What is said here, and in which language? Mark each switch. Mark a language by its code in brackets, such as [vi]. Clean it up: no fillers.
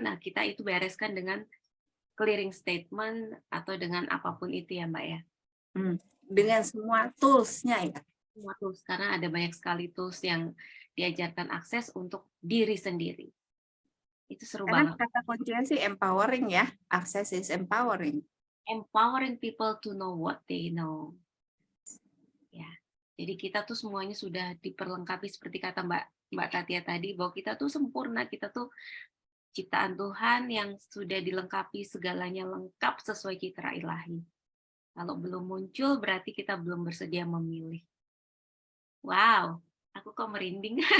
[id] Nah kita itu bereskan dengan clearing statement atau dengan apapun itu ya Mbak ya. Dengan semua tools-nya ya. Semua tools, karena ada banyak sekali tools yang diajarkan akses untuk diri sendiri. Itu seru Karena banget. kata kuncinya sih empowering ya. [en] Access is empowering. Empowering people to know what they know. [id] Ya. Jadi kita tuh semuanya sudah diperlengkapi seperti kata Mbak Tatia tadi, bahwa kita tuh sempurna, kita tuh ciptaan Tuhan yang sudah dilengkapi segalanya lengkap sesuai citra ilahi. Kalau belum muncul berarti kita belum bersedia memilih. Wow, aku kok merinding.